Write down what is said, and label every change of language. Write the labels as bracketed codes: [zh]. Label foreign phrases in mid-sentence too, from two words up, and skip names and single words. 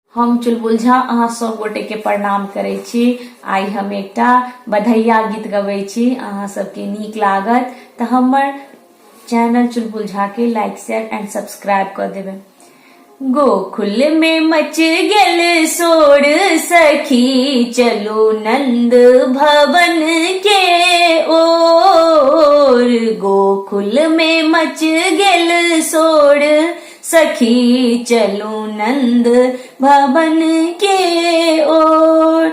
[mai] हम चुलबुल झा अहाँ सब गोटे के प्रणाम करे छी। आई हम एकटा बधैया गीत गबै छी, अहाँ सबके नीक लागत तऽ हमर चैनल चुलबुल झा के [en] like share and subscribe [mai] कर देबै। गोकुल में मच गेल शोर सखी, चलो नंद भवन के ओर। गोकुल में मच गेल शोर सखी, चलो नंद भवन के ओर।